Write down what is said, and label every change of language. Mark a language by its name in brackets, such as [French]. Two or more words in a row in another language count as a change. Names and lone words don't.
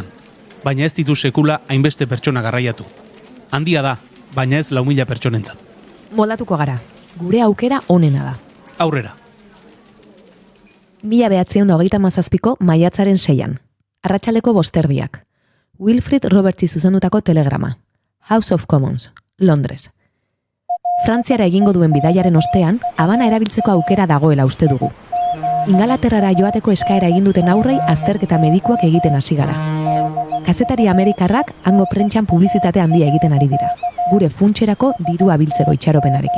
[Basque] Baina ez ditu sekula hainbeste pertsona garraiatu. Handia da, baina ez 4.000 pertsonentzat. Moldatuko gara. Gure aukera onena da. Aurrera. 1937ko maiatzaren 6. Arratsaleko 5:30. Wilfrid Robertsi zuzendutako telegrama. House of Commons, Londres. Frantziara egingo duen bidaiaren ostean, Habana erabiltzeko aukera dagoela uste dugu. Ingalaterrara joateko eskaera egin duten aurrei azterketa medikuak egiten hasi gara. Kazetari amerikarrak hango prentxan publizitate handia egiten ari dira. Gure funtserako dirua biltzeko itxaropenarekin.